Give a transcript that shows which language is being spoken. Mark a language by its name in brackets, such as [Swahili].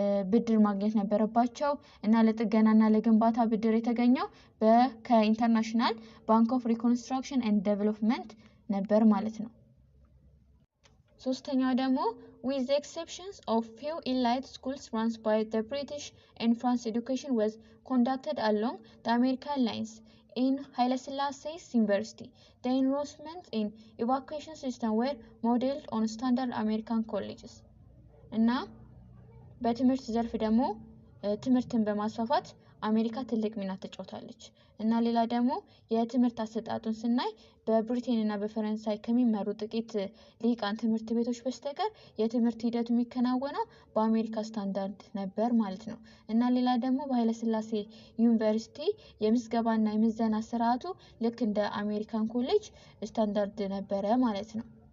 [Amharic] ብድር ማግኘት ነበረባቸው እና ለጥገናና ለግንባታ ብድር የተገኘው ከኢንተርናሽናል ባንክ ኦፍ ሪኮንስትራክሽን ኤንድ ዴቨሎፕመንት ነበር ማለት ነው። ሶስተኛው ደግሞ [English] with the exceptions of few elite schools run by the British and France, education was conducted along the American lines in Haile Selassie's University. The enrollment in evacuation system were modeled on standard American colleges. [Amharic] እና በትምህርት ዘርፍ ደግሞ ትምህርትን በማስፋፋት አሜሪካ ትልቅ ሚና ተጫውታለች እና ሌላ ደግሞ የትምህርት አሰጣጡን ስናይ በብሪቴን እና በፈረንሳይ ከሚመሩ ጥቂት ሊቃን ትምህርት ቤቶች በስተቀር የትምህርት ሂደቱ የሚከናወነው በአሜሪካ ስታንዳርድ ነበር ማለት ነው እና ሌላ ደግሞ በኃይለ ሥላሴ ዩኒቨርሲቲ የምዝገባና የምዘና ስርዓቱ ልክ እንደ አሜሪካን ኮሌጅ ስታንዳርድ ነበረ ማለት ነው።